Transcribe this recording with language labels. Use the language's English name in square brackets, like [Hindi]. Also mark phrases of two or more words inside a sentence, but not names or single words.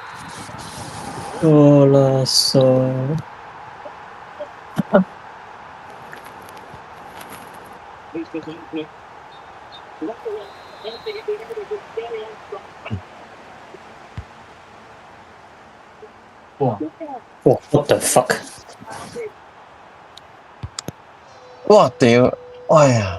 [Cantonese] 多啦嗦，哇！ [English] 哇 ！What the fuck？ [Cantonese] 哇！屌，哎呀，